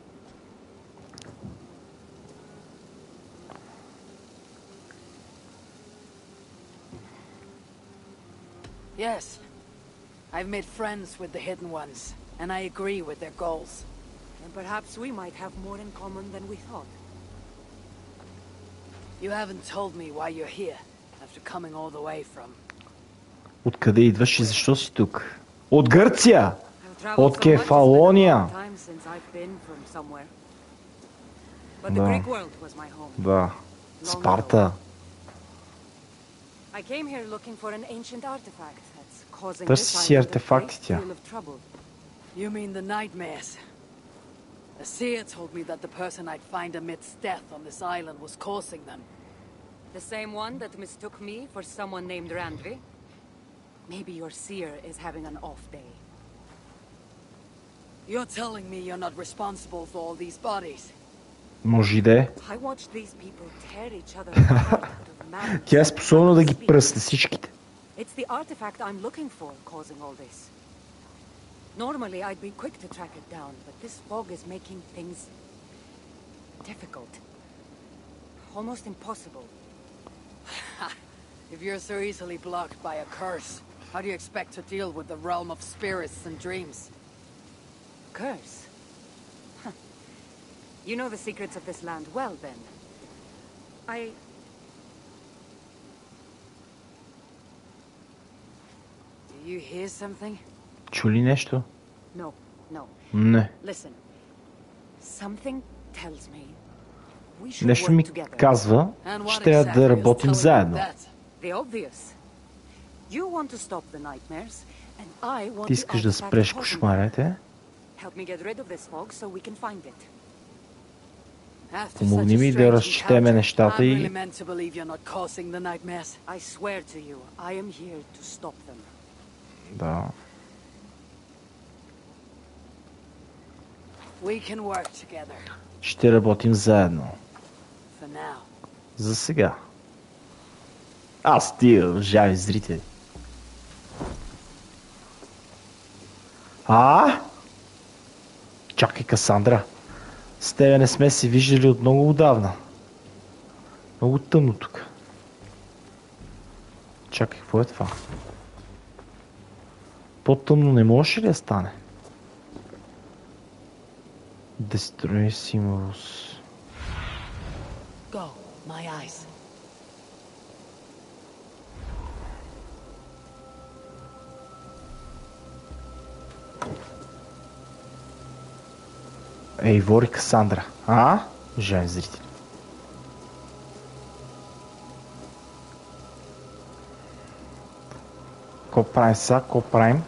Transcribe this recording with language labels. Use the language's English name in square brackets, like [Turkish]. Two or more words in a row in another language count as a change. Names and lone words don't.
[English] Yes. I've made friends with the hidden ones, and I agree with their goals. And perhaps we might have more in common than we thought. You haven't told me why you're here, after coming all the way from... [Bulgarian] Откъде идваш и защо си тук? От Гърция! От Кефалония! Да. Спарта. Търси си артефактите. [English] You mean the nightmares? A seer told me that the person I'd find amidst death on this island was causing them. The same one that mistook me for someone named Randvi? Maybe your seer is having an off day. You're telling me you're not responsible for all these bodies? [Bulgarian] Може и да е. [English] I watched these people tear each other apart out of madness. [Bulgarian] Тя е способна да ги пръсне всичките. [English] It's the artifact I'm looking for causing all this. Normally I'd be quick to track it down, but this fog is making things difficult. Almost impossible. If you're so easily blocked by a curse, how do you expect to deal with the realm of spirits and dreams? Curse? Huh. You know the secrets of this land well, then. Do you hear something? [Bulgarian] Чули нещо? [English] No, no. [Bulgarian] Не. [English] Listen. Something tells me we should [Bulgarian] Нещо ми [English] work together. [Bulgarian] казва, че трябва да работим заедно. [English] The obvious. You want to stop the nightmares, and I want [Bulgarian] Ти искаш [English] to [Bulgarian] да спреш кошмарите. [English] Help me get rid of this fog so we can find it. [Bulgarian] Помогни ми да разчетеме нещата и... [English] I swear to you, I am here to stop them. [Bulgarian] Да. [English] We can work together. [Bulgarian] Ще работим заедно. [English] For now. [Bulgarian] За сега. Стига, уважаеми зрители. Чакай, Касандра. С тебе не сме се виждали от много отдавна. Много тъмно тук. Чакай, какво е това? По-тъмно не може ли да стане? Destroysimos. [English] Go, my eyes. [Bulgarian] Вори Касандра. Уважаеми зрители. Ко правим са? Ко правим?